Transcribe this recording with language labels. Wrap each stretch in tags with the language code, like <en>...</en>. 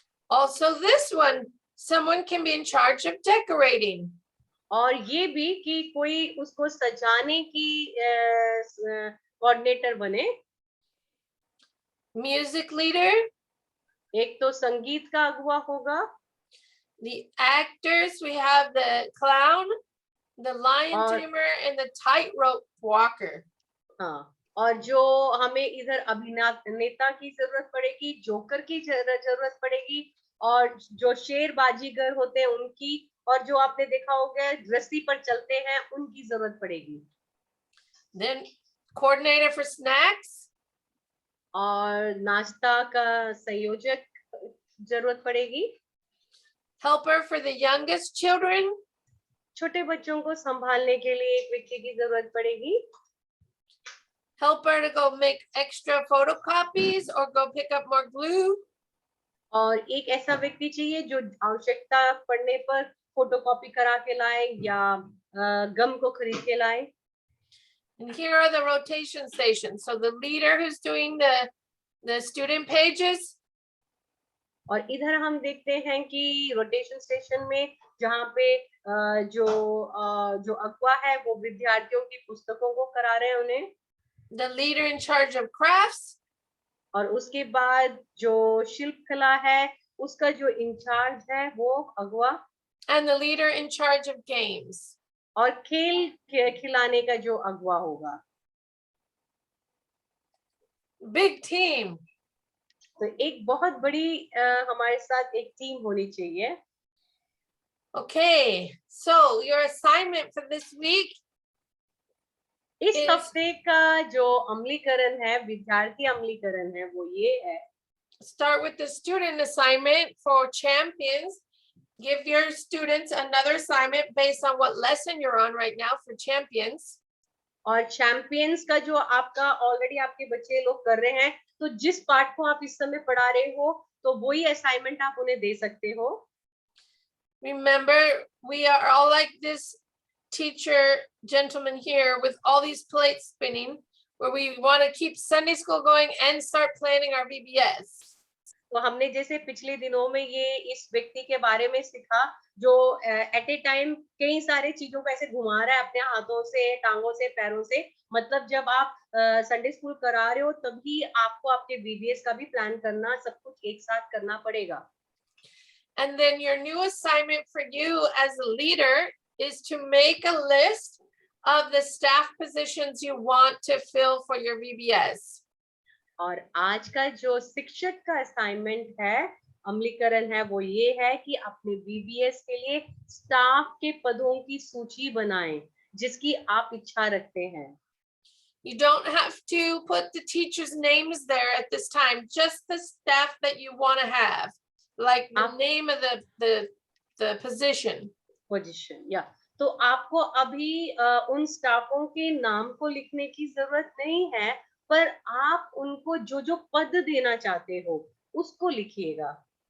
<en>Also this one, someone can be in charge of decorating.</en> <hi>और ये भी कि कोई उसको सजाने की कोऑर्डिनेटर बने.</hi> <en>Music leader.</en> <hi>एक तो संगीत का अगुवा होगा.</hi> <en>The actors, we have the clown, the lion tamer, and the tightrope walker.</en> <hi>हाँ, और जो हमें इधर अभिनेता की जरूरत पड़ेगी, जोकर की जरूरत पड़ेगी, और जो शेर बाजीगर होते हैं उनकी, और जो आपने देखा होगा रस्सी पर चलते हैं उनकी जरूरत पड़ेगी.</hi> <en>Then coordinator for snacks.</en> <hi>और नाश्ता का संयोजक जरूरत पड़ेगी.</hi> <en>Helper for the youngest children.</en> <hi>छोटे बच्चों को संभालने के लिए एक व्यक्ति की जरूरत पड़ेगी.</hi> <en>Helper to go make extra photocopies or go pick up more glue.</en> <hi>और एक ऐसा व्यक्ति चाहिए जो आवश्यकता पड़ने पर फोटोकॉपी करा के लाए या गम को खरीद के लाए.</hi> <en>And here are the rotation stations. So the leader who's doing the student pages.</en> <hi>और इधर हम देखते हैं कि रोटेशन स्टेशन में जहाँ पे जो अगुवा है वो विद्यार्थियों की पुस्तकों को करा रहे हैं उन्हें.</hi> <en>The leader in charge of crafts.</en> <hi>और उसके बाद जो शिल्प कला है उसका जो इंचार्ज है वो अगुवा.</hi> <en>And the leader in charge of games.</en> <hi>और खेल खिलाने का जो अगुवा होगा.</hi> <en>Big team.</en> <hi>तो एक बहुत बड़ी हमारे साथ एक टीम होनी चाहिए.</hi> <en>Okay, so your assignment for this week.</en> <hi>इस हफ्ते का जो अमलीकरण है, विद्यार्थी अमलीकरण है, वो ये है.</hi> <en>Start with the student assignment for champions. Give your students another assignment based on what lesson you're on right now for champions.</en> <hi>और चैंपियंस का जो आपका ऑलरेडी आपके बच्चे लोग कर रहे हैं, तो जिस पाठ को आप इस समय पढ़ा रहे हो तो वही असाइनमेंट आप उन्हें दे सकते हो.</hi> <en>Remember, we are all like this teacher gentleman here with all these plates spinning, where we want to keep Sunday school going and start planning our VBS.</en> <hi>तो हमने जैसे पिछले दिनों में ये इस व्यक्ति के बारे में सीखा जो</hi> <en>at a time</en> <hi>कई सारे चीजों को ऐसे घुमा रहा है अपने हाथों से, टांगों से, पैरों से. मतलब जब आप संडे स्कूल करा रहे हो तभी आपको आपके VBS का भी प्लान करना, सब कुछ एक साथ करना पड़ेगा.</hi> <en>And then your new assignment for you as a leader is to make a list of the staff positions you want to fill for your VBS.</en> <hi>और आज का जो शिक्षक का असाइनमेंट है, अमलीकरण है, वो ये है कि अपने VBS के लिए स्टाफ के पदों की सूची बनाएं जिसकी आप इच्छा रखते हैं.</hi> <en>You don't have to put the teachers' names there at this time, just the staff that you want to have, like the name of the position.</en> <hi>या तो आपको अभी उन स्टाफों के नाम को लिखने की जरूरत नहीं है, पर आप उनको जो जो पद देना चाहते हो उसको लिखिएगा।</hi>